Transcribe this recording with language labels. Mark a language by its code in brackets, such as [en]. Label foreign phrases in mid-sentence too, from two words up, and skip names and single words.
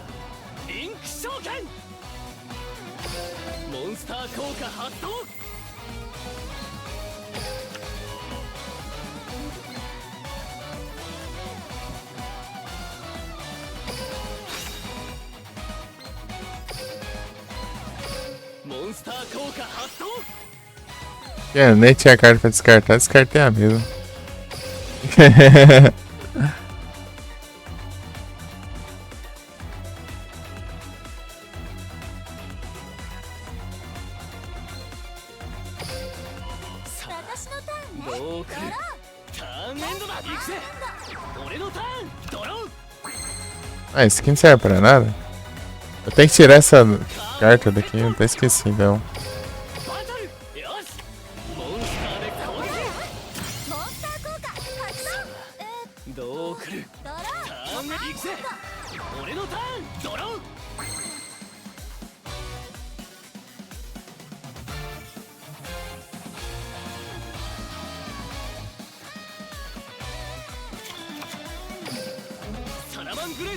[ja] リンク召喚。モンスター効果発動。モンスター効果発動。 [pt] Eu nem tinha carta pra descartar, descartei a mesma. [ja] 私のターンね。どう来る。ターンエンドだ。行くぜ。俺のターンドロー。 [pt] Ah, isso aqui não serve pra nada. Eu tenho que tirar essa carta daqui, eu até esqueci, então. [ja] バトル。よし。モンスターで攻撃。モンスター効果発動。どう来る。ドロターン行くぜ。俺のターンドロー。サラマングレート。